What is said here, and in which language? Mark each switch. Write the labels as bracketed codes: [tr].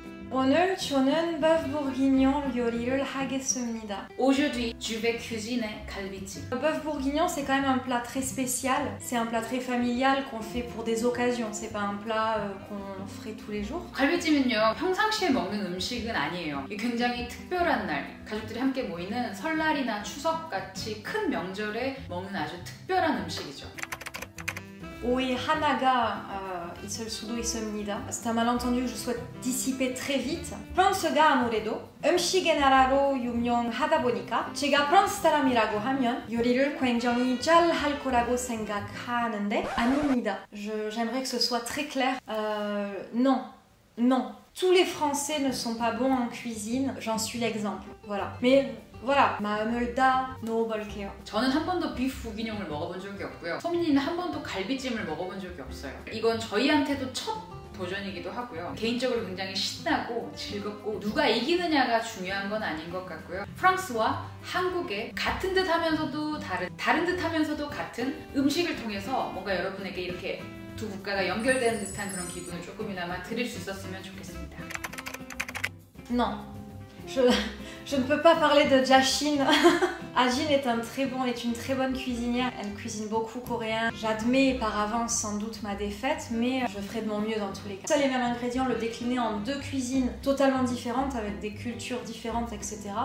[ko] 오늘 저는 버프 보urguignon 요리를 하겠습니다. [fr] Aujourd'hui, je vais cuisiner 갈비찜. Le bœuf bourguignon, c'est quand même un plat très spécial. C'est un plat très familial qu'on fait pour des occasions. C'est pas un plat qu'on ferait tous les jours. [ko] 갈비찜은요, 평상시에 먹는 음식은 아니에요. 굉장히 특별한 날, 가족들이 함께 모이는 설날이나 추석같이 큰 명절에 먹는 아주 특별한 음식이죠. 오이 하나가 있을 수도 있습니다. [fr] C'est un malentendu que je souhaite dissiper très vite. [ko] 프랑스가 아무래도 음식의 나라로 유명하다 보니까 제가 프랑스 사람이라고 하면 요리를 굉장히 잘 할 거라고 생각하는데 아닙니다. [fr] J'aimerais que ce soit très clair. Non, non. Tous les Français ne sont pas bons en cuisine. J'en suis l'exemple. Voilà. Mais voilà, [ko] 마음을 다 넣어볼게요. 저는 한 번도 비프 부기뇽을 먹어본 적이 없고요. 소민이는 한 번도 갈비찜을 먹어본 적이 없어요. 이건 저희한테도 첫 도전이기도 하고요. 개인적으로 굉장히 신나고 즐겁고 누가 이기느냐가 중요한 건 아닌 것 같고요. 프랑스와 한국의 같은 듯 하면서도 다른 듯 하면서도 같은 음식을 통해서 뭔가 여러분에게 이렇게 두 국가가 연결되는 듯한 그런 기분을 조금이나마 드릴 수 있었으면 좋겠습니다. [fr] Non. Je ne peux pas parler de Jashin. Ajin est une très bonne cuisinière. Elle cuisine beaucoup coréen. J'admets par avance sans doute ma défaite, mais je ferai de mon mieux dans tous les cas. Seuls les mêmes ingrédients, le décliner en deux cuisines totalement différentes, avec des cultures différentes, etc.